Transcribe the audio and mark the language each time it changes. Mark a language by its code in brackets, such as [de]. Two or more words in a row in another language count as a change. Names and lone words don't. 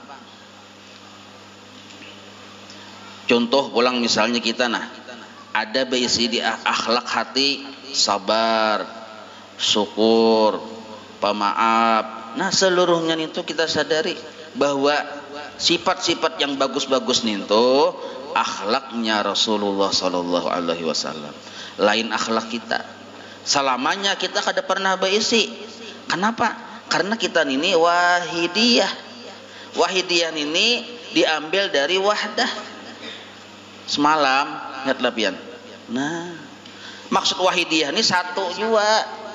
[bjn] Contoh pulang misalnya kita nah, ada berisi di akhlak hati sabar, syukur, pemaaf. Nah, seluruhnya itu kita sadari bahwa sifat-sifat yang bagus-bagus itu akhlaknya Rasulullah [ar] صلى الله عليه وسلم. [bjn] Lain akhlak kita. Selamanya kita kada pernah berisi. Kenapa? Karena kita ini wahidiyah. Wahidiyah ini diambil dari wahdah. semalam ingat lapian. Nah, maksud wahidiyah ini satu juga.